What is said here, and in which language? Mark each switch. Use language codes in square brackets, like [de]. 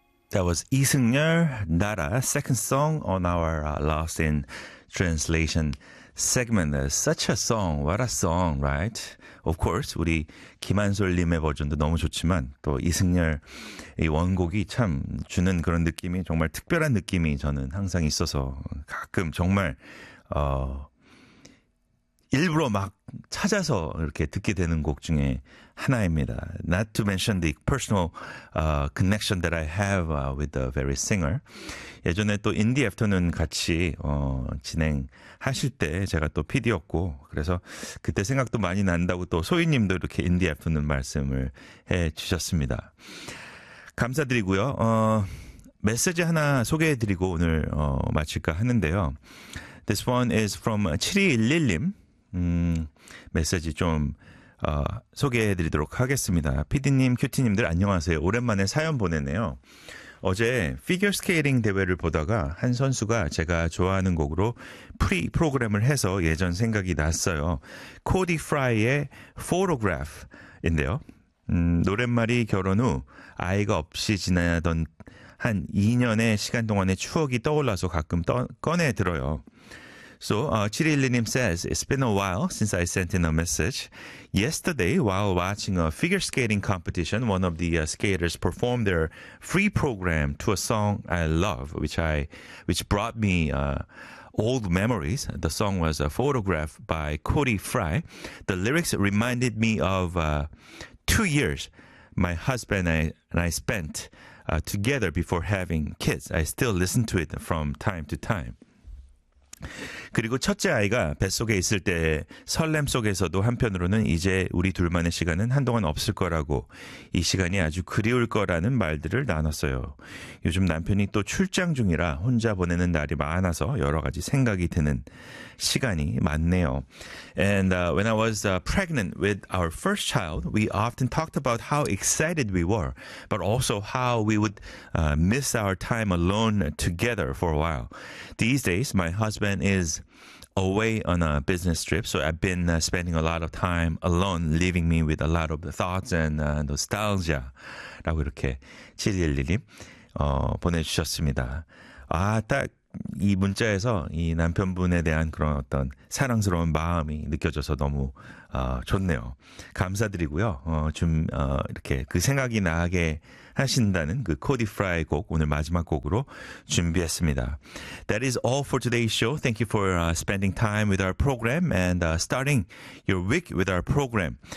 [en] That was Lee Seung-yeol, Nara, second song on our Lost in Translation segment. Such a song, what a song, right? Of course, [ko] 우리 김한솔님의 버전도 너무 좋지만 또 이승열의 원곡이 참 주는 그런 느낌이 정말 특별한 느낌이 저는 항상 있어서 가끔 정말 일부러 막 찾아서 이렇게 듣게 되는 곡 중에 하나입니다. [en] Not to mention the personal connection that I have with the very singer. [ko] 예전에 또 인디 애프터눈 같이 진행하실 때 제가 또 PD였고 그래서 그때 생각도 많이 난다고 또 소희님도 이렇게 인디 애프터눈 말씀을 해주셨습니다. 감사드리고요. 메시지 하나 소개해드리고 오늘 마칠까 하는데요. [en] This one is from 7211님. [ko] 메시지 좀 소개해드리도록 하겠습니다. PD님, 큐티님들 안녕하세요. 오랜만에 사연 보내네요. 어제 피겨스케이팅 대회를 보다가 한 선수가 제가 좋아하는 곡으로 프리 프로그램을 해서 예전 생각이 났어요. 코디 프라이의 Photograph인데요. 노랫말이 결혼 후 아이가 없이 지나던 한 2년의 시간 동안의 추억이 떠올라서 가끔 꺼내들어요. [en] So, 7111님 says, it's been a while since I sent in a message. Yesterday, while watching a figure skating competition, one of the skaters performed their free program to a song I love, which brought me old memories. The song was a photograph by Cody Fry. The lyrics reminded me of 2 years my husband and I spent together before having kids. I still listen to it from time to time. [ko] 그리고 첫째 아이가 뱃속에 있을 때 설렘 속에서도 한편으로는 이제 우리 둘만의 시간은 한동안 없을 거라고 이 시간이 아주 그리울 거라는 말들을 나눴어요. 요즘 남편이 또 출장 중이라 혼자 보내는 날이 많아서 여러 가지 생각이 드는 시간이 많네요. [en] And when I was pregnant with our first child, we often talked about how excited we were, but also how we would miss our time alone together for a while. These days, my husband is away on a business trip, so I've been spending a lot of time alone, leaving me with a lot of the thoughts and nostalgia. [ko] 라고 이렇게 7111님 보내주셨습니다. 아, 딱 이 문자에서 이 남편분에 대한 그런 어떤 사랑스러운 마음이 느껴져서 너무 좋네요. 감사드리고요. 이렇게 그 생각이 나게 하신다는 그 코디 프라이 곡 오늘 마지막 곡으로 준비했습니다. [en] That is all for today's show. Thank you for spending time with our program and starting your week with our program.